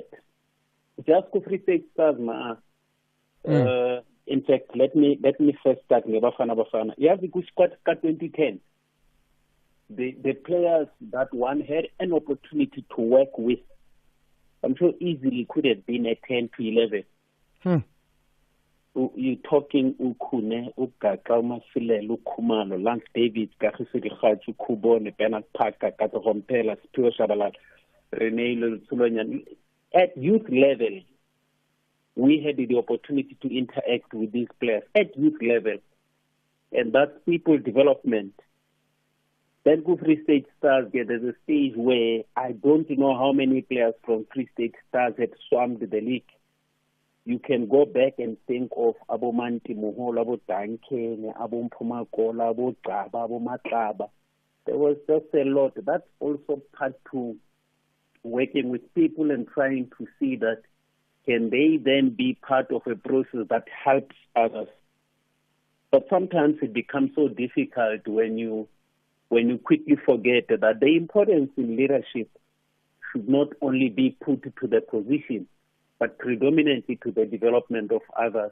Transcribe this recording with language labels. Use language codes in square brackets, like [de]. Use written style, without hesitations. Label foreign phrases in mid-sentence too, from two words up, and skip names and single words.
[en] Just go Free State Stars, ma. In fact, let me first start with Bafana. You have the good squad 2010. The players that one had an opportunity to work with, I'm sure easily could have been a 10 to 11. You're talking Ukune, Ukaka, Mafile, Ukumalo, Lance David, Kahisiri Hachu, Kubone, Bernard Parker, Kato Hompela, Spiro Shabalal, Rene Sulonian. At youth level, we had the opportunity to interact with these players at youth level, and that's people development. Then go Free State Stars, there's a stage where I don't know how many players from Free State Stars had swarmed the league. You can go back and think of Abo Manti Muhol, Abo Dankene, Abo Mpumakola, Abo Gaba, Abo Matlaba. There was just a lot. That's also part to working with people and trying to see that can they then be part of a process that helps others. But sometimes it becomes so difficult when you quickly forget that the importance in leadership should not only be put to the position, but predominantly to the development of others.